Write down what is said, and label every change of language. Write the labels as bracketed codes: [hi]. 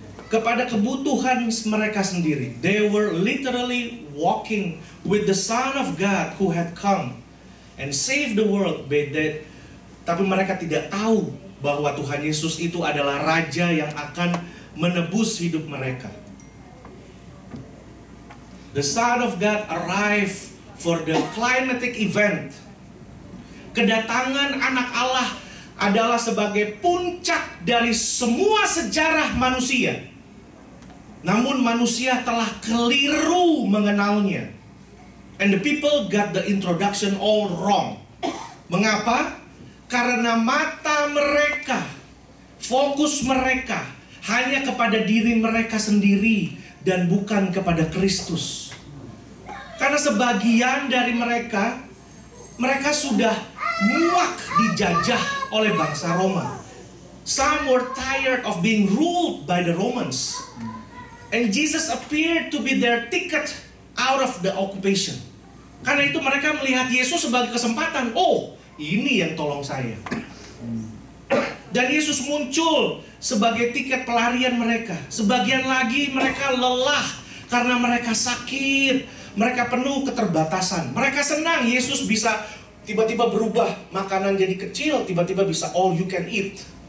[id] Kepada kebutuhan mereka sendiri. [en] They were literally walking with the Son of God who had come and saved the world. [id] Tapi mereka tidak tahu bahwa Tuhan Yesus itu adalah Raja yang akan menebus hidup mereka. [en] The Son of God arrived for the climatic event. [id] Kedatangan anak Allah adalah sebagai puncak dari semua sejarah manusia. Namun manusia telah keliru mengenalnya. [en] And the people got the introduction all wrong. [id] Mengapa? Karena mata mereka, fokus mereka hanya kepada diri mereka sendiri dan bukan kepada Kristus. Karena sebagian dari mereka sudah muak dijajah oleh bangsa Roma. [en] Some were tired of being ruled by the Romans. And Jesus appeared to be their ticket out of the occupation. [id] Karena itu mereka melihat Yesus sebagai kesempatan. Oh, ini yang tolong saya. Dan Yesus muncul sebagai tiket pelarian mereka. Sebagian lagi mereka lelah karena mereka sakit. Mereka penuh keterbatasan. Mereka senang Yesus bisa tiba-tiba berubah makanan jadi kecil, tiba-tiba bisa [en] all you can eat.